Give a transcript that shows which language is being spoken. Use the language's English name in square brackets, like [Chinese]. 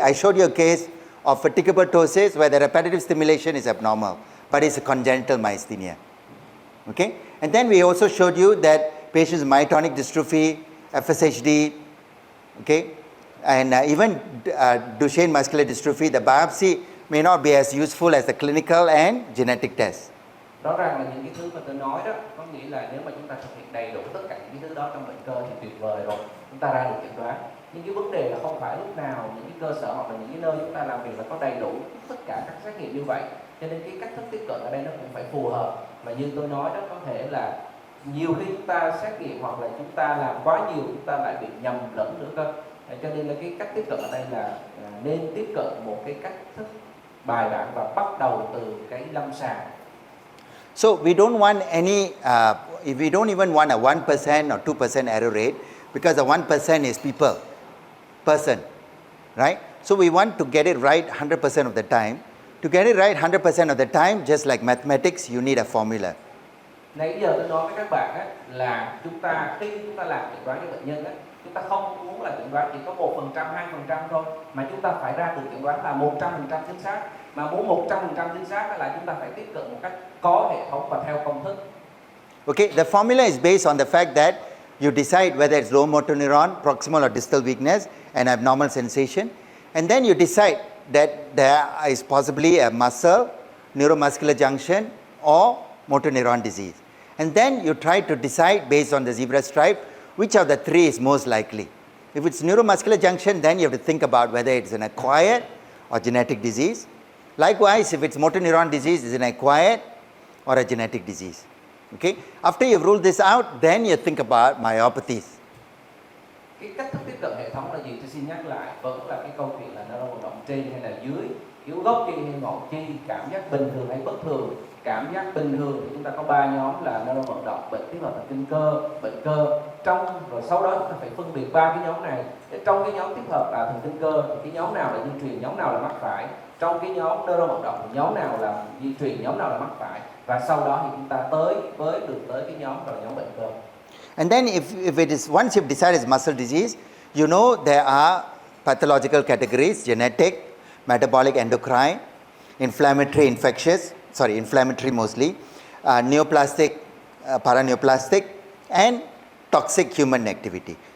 [English] I showed you a case of fatigable ptosis where the repetitive stimulation is abnormal, but it's a congenital myasthenia. Okay? And then we also showed you that patients with myotonic dystrophy, FSHD, okay, and even Duchenne muscular dystrophy, the biopsy may not be as useful as the clinical and genetic tests. [Vietnamese] Rõ ràng là những cái thứ mà tôi nói đó, có nghĩa là nếu mà chúng ta thực hiện đầy đủ tất cả những cái thứ đó trong bệnh cơ thì tuyệt vời rồi, chúng ta ra được chẩn đoán. Nhưng cái vấn đề là không phải lúc nào những cái cơ sở hoặc là những cái nơi chúng ta làm việc là có đầy đủ tất cả các xét nghiệm như vậy. Cho nên cái cách thức tiếp cận ở đây nó cũng phải phù hợp. Mà như tôi nói đó, có thể là nhiều khi chúng ta xét nghiệm hoặc là chúng ta làm quá nhiều, chúng ta lại bị nhầm lẫn nữa cơ. Cho nên là cái cách tiếp cận ở đây là nên tiếp cận một cái cách thức bài bản và bắt đầu từ cái lâm sàng. [English] So we don't want any, we don't even want a 1% or 2% error rate, because the 1% is person, right? So we want to get it right 100% of the time. To get it right 100% of the time, just like mathematics, you need a formula. [Vietnamese] Nãy giờ tôi nói với các bạn á, là khi chúng ta làm chẩn đoán cho bệnh nhân á, chúng ta không muốn là chẩn đoán chỉ có 1%, 2% thôi, mà chúng ta phải ra từ chẩn đoán là 100% chính xác. Mà muốn 100% chính xác là chúng ta phải tiếp cận một cách có hệ thống và theo công thức. [English] Okay, the formula is based on the fact that you decide whether it's low motor neuron, proximal or distal weakness, and abnormal sensation, and then you decide that there is possibly a muscle, neuromuscular junction, or motor neuron disease. And then you try to decide based on the zebra stripe which of the 3 is most likely. If it's neuromuscular junction, then you have to think about whether it's an acquired or genetic disease. Likewise, if it's motor neuron disease, is it an acquired or a genetic disease. Okay? After you've ruled this out, then you think about myopathies. [Vietnamese] Cái cách thức tiếp cận hệ thống là gì? Tôi xin nhắc lại, vẫn là cái câu chuyện là nó vận động trên hay là dưới, yếu gốc chi hay ngọn chi, cảm giác bình thường hay bất thường. Cảm giác bình thường thì chúng ta có 3 nhóm là nơ vận động, bệnh tiếp hợp thần kinh cơ, bệnh cơ. Rồi sau đó chúng ta phải phân biệt 3 cái nhóm này. Trong cái nhóm tiếp hợp là thần kinh cơ thì cái nhóm nào là di truyền, nhóm nào là mắc phải. Trong cái nhóm nơ vận động thì nhóm nào là di truyền, nhóm nào là mắc phải. Và sau đó thì chúng ta được tới cái nhóm gọi là nhóm bệnh cơ. [English] And then if it is, once you've decided it's muscle disease, you know there are pathological categories: genetic, metabolic, endocrine, inflammatory, inflammatory mostly, neoplastic, paraneoplastic, and toxic human activity.